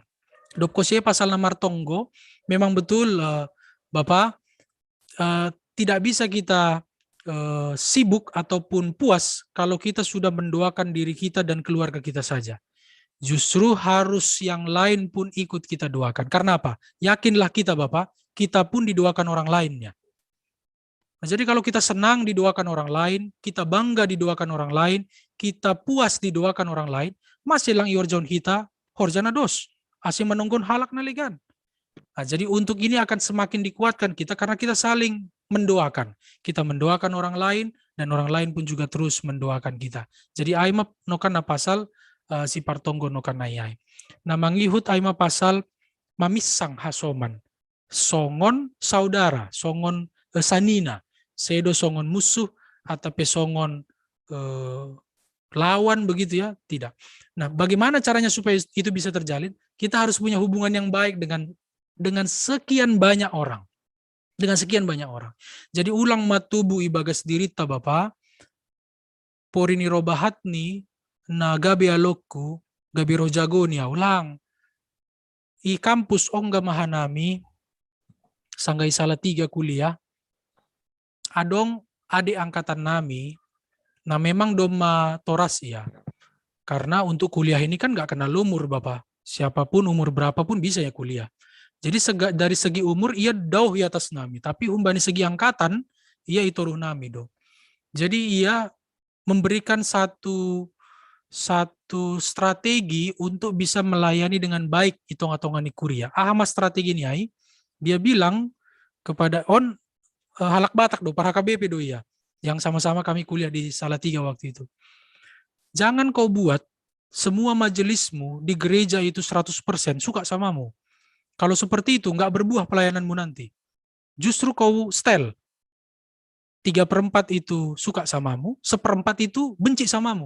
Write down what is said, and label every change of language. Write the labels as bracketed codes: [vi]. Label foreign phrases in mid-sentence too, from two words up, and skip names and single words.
[bts] Dopkosie pasal nomor tonggo, [id] memang betul Bapak, tidak bisa kita sibuk ataupun puas kalau kita sudah mendoakan diri kita dan keluarga kita saja. Justru harus yang lain pun ikut kita doakan. Karena apa? Yakinlah kita Bapak, kita pun didoakan orang lainnya. Nah, jadi kalau kita senang didoakan orang lain, kita bangga didoakan orang lain, kita puas didoakan orang lain, [bts] masih lang iorjon hita, horjana dos. ase menunggun halak naligan. [id] Nah, jadi untuk ini akan semakin dikuatkan kita karena kita saling mendoakan. Kita mendoakan orang lain dan orang lain pun juga terus mendoakan kita. [bts] Jadi aima nokan na pasal si partonggo nokan na yai. Nah, mangihut aima pasal mamisang hasoman. Songon saudara, songon sanina, sedo songon musuh atau pesongon lawan begitu ya, tidak. [id] Nah, bagaimana caranya supaya itu bisa terjalin? Kita harus punya hubungan yang baik dengan sekian banyak orang. Dengan sekian banyak orang. [bts] Jadi ulang matubu ibagas dirita Bapak, porini robahatni na gabi alokku, gabi rojago ni ulang. I kampus ongga mahanami, sanggai salah 3 kuliah, adong adik angkatan nami, nah memang doma toras ya. [id] Karena untuk kuliah ini kan nggak kenal umur Bapak. Siapapun umur berapapun bisa ya kuliah. Jadi dari segi umur ia dauh di atas nami. Tapi umbani segi angkatan, [bts] ia itoruh nami do. [id] Jadi ia memberikan satu strategi untuk bisa melayani dengan baik hitung-hitungan kuliah. Mas strategi ini ai, dia bilang kepada [bts] halak Batak do, [id] para KBP do ya, yang sama-sama kami kuliah di Salatiga waktu itu. Jangan kau buat semua majelismu di gereja itu 100% suka samamu. Kalau seperti itu nggak berbuah pelayananmu nanti. Justru kau setel. 3/4 itu suka samamu, 1/4 itu benci samamu.